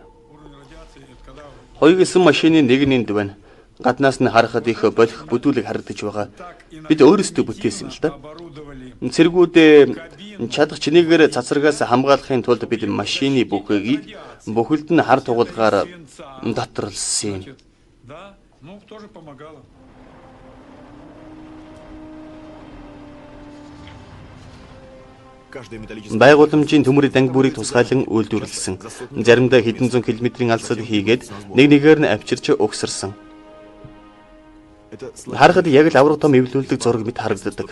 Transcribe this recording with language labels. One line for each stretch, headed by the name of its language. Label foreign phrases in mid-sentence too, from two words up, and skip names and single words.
Mongolian: Хоёр гэсэн машины нэг нь энд байна. Гаднаас нь харахад их болох бүдүүлэг харагдаж байгаа. Бид өөрсдөө бүтээсэн л да. Цэргүүдээ чадах чинээгээр цацрагаас хамгаалахын тулд бид машины бүхэгийг бүхэлд нь хар тугалгаар доторлсон юм.
Russian: Да, ну тоже помогало.
Mongolian: Байгууламжийн төмөр данг бүрийг тусгайлан үйлдвэрлэсэн. Заримдаа хэдэн зуун километрийн алсад хийгээд нэг нэгээр нь авчирч угсарсан. Харахад яг л авраг том эвлүүлдэг зураг мэт харагддаг.